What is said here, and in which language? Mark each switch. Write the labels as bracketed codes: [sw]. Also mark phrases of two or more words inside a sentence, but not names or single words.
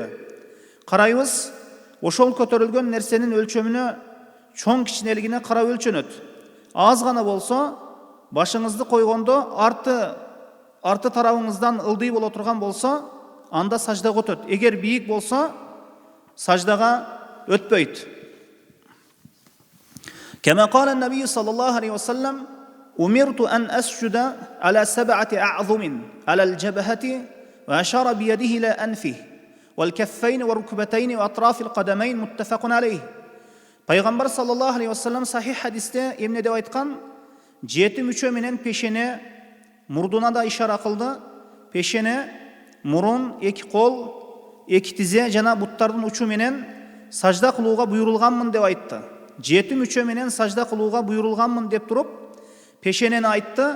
[ky] Карайбыз, ошол көтөрүлгөн нерсенин өлчөмүнө, чоң кичинелигине карап өлчөнөт. Аз гана болсо, башыңызды койгондо арты тарабыңыздан ылдый боло турган болсо, анда саждага өтөт. Эгер бийик болсо, саждаға өтпөйт. [ar] كما قال النبي صلى الله عليه وسلم أمرت أن أسجد على 7 أعظم على الجبهة وأشار بيده إلى أنفه والكفين والركبتين وأطراف القدمين متفق عليه. [ky] Пайғамбар [ar] صلى الله عليه وسلم [ky] сахих хадисте эмне деп айткан? 7 мүчө менен пешене, мурдуна да ишара кылды. Пешене, мурун, 2 кол, 2 тизе жана буттардын учу менен сажда кылууга буйрулганмын деп айтты. 7 мүчө менен сажда кылууга буйрулганмын деп туруп, пешенени айтты.